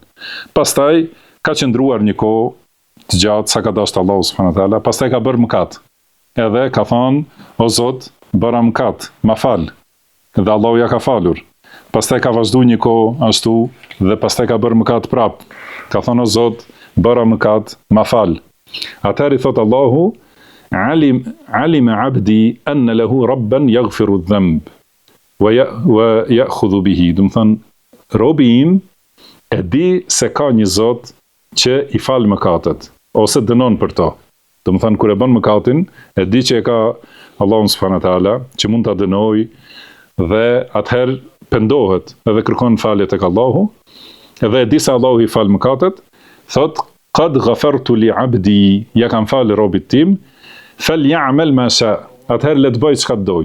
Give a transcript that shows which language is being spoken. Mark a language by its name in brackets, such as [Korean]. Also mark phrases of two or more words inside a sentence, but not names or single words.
[Albanian] Pastaj ka qëndruar një kohë të gjatë sa ka dashur Allahu [Arabic] سبحانه وتعالى, [Albanian] pastaj ka bërë mëkat. Edhe ka thënë, o Zot, bëra mëkat, ma fal. Dhe Allahu ja ka falur. Pastaj ka vazhduar një kohë ashtu dhe pastaj ka bërë mëkat prap. Ka thënë, o Zot, bëra mëkat, ma fal. Atëherë i thot Allahu, [Arabic] علم عبدي أن له ربا يغفر ذنب ويأخذ به. [Albanian] Do të thënë, robi im e di se ka një Zot që i fal mëkatet ose dënon për to. Do të thënë, kur e bën mëkatin, e di që e ka Allahu [Arabic] سبحانه وتعالى [Albanian] që mund ta dënoj dhe atëherë pendohet edhe kërkon falje tek Allahu, edhe e di se Allahu i fal mëkatet, thot [Arabic] قد غفرت لعبدي, [Albanian] ja kam fal robit tim, [Arabic] فليعمل ما شاء, [Albanian] atëherë le të bëj çka doj.